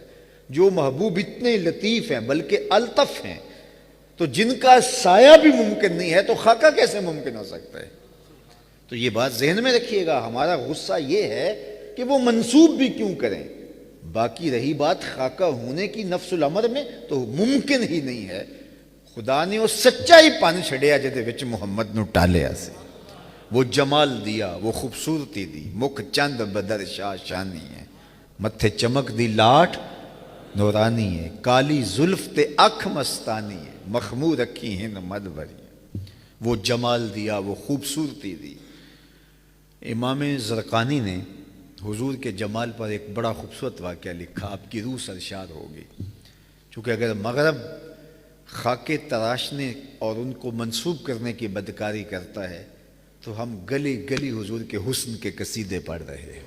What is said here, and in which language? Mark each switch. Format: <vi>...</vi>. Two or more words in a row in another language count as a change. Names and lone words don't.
<ur>جو محبوب اتنے لطیف ہیں بلکہ الطف ہیں، تو جن کا سایہ بھی ممکن نہیں ہے تو خاکہ کیسے ممکن ہو سکتا ہے؟ تو یہ بات ذہن میں رکھیے گا۔ ہمارا غصہ یہ ہے کہ وہ منسوب بھی کیوں کریں۔ باقی رہی بات خاکہ ہونے کی نفس الامر میں، تو ممکن ہی نہیں ہے۔</ur> <pa>خدا نے وہ سچائی پن چھڑیا جدے وچ محمد نو ٹالیا سی، وہ جمال دیا، وہ خوبصورتی دی، مکھ چند بدر شاہ شانی ہے، متھے چمک دی لاٹ نورانی ہے، کالی زلف تے اکھ مستانی ہے، مخمور اکھی ہند مد بری، وہ جمال دیا، وہ خوبصورتی دی۔</pa> <ur>امام زرقانی نے حضور کے جمال پر ایک بڑا خوبصورت واقعہ لکھا، آپ کی روح سرشار ہوگی۔ چونکہ اگر مغرب خاکے تراشنے اور ان کو منسوب کرنے کی بدکاری کرتا ہے تو ہم گلی گلی حضور کے حسن کے قصیدے پڑھ رہے ہیں۔</ur>